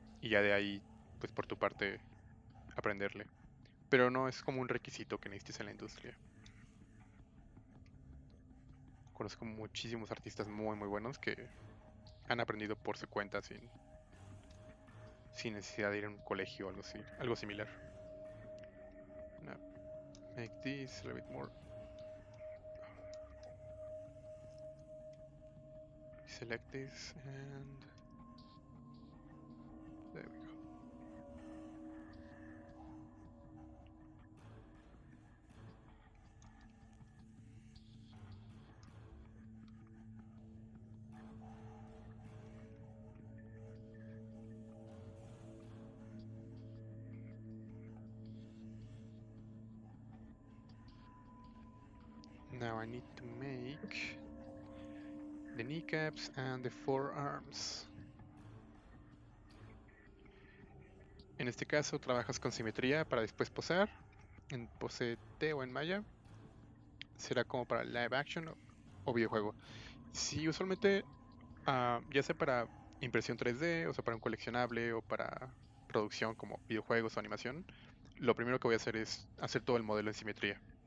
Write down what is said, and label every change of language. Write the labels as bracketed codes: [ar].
[es] Y ya de ahí, pues por tu parte, aprenderle. Pero no es como un requisito que necesites en la industria. Conozco muchísimos artistas muy muy buenos que han aprendido por su cuenta sin necesidad de ir a un colegio o algo así, algo similar. [en] Now, make this a little bit more. Select this and there we go. Now I need to make the kneecaps and the forearms. [es] En este caso trabajas con simetría para después posar. En pose T o en malla. Será como para live action o videojuego. Sí, usualmente, ya sea para impresión 3D, o sea, para un coleccionable o para producción como videojuegos o animación, lo primero que voy a hacer es hacer todo el modelo en simetría.